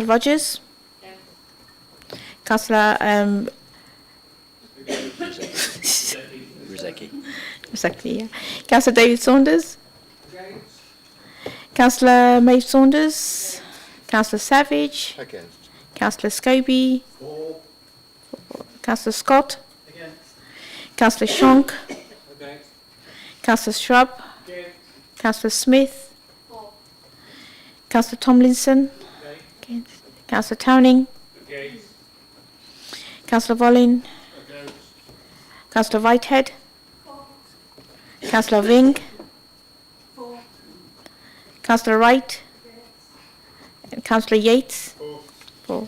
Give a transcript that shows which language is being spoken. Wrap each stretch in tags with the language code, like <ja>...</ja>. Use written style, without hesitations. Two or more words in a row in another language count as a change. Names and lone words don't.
<en>Councillor Rogers? Councillor Exactly, yeah. Councillor David Saunders. Councillor Maeve Saunders. Councillor Savage. Against. Councillor Scobie. Councillor Scott. Councillor Shonk. Councillor Shrub. Councillor Smith. Councillor Tomlinson. Against. Councillor Towning. Councillor Volin. Councillor Whitehead. Councillor Ving. Councillor Wright. And Councillor Yates. 4.</en>